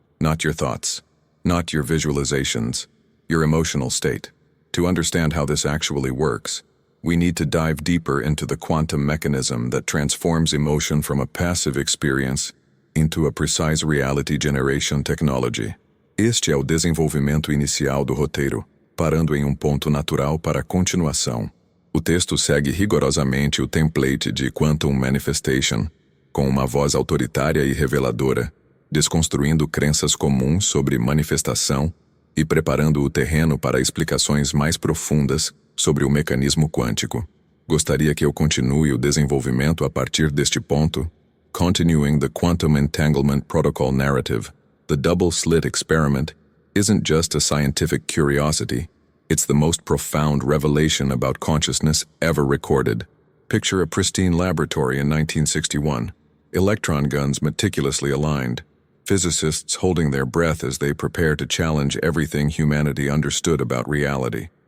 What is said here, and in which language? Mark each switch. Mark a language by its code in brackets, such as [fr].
[en] Not your thoughts, not your visualizations, your emotional state. To understand how this actually works, we need to dive deeper into the quantum mechanism that transforms emotion from a passive experience into a precise reality generation technology. [pt] Este é o desenvolvimento inicial do roteiro, parando em ponto natural para a continuação. O texto segue rigorosamente o template de Quantum Manifestation, com uma voz autoritária e reveladora, desconstruindo crenças comuns sobre manifestação e preparando o terreno para explicações mais profundas sobre o mecanismo quântico. Gostaria que eu continue o desenvolvimento a partir deste ponto? [en] Continuing the Quantum Entanglement Protocol narrative, the double-slit experiment isn't just a scientific curiosity, it's the most profound revelation about consciousness ever recorded. Picture a pristine laboratory in 1961, electron guns meticulously aligned, physicists holding their breath as they prepare to challenge everything humanity understood about reality.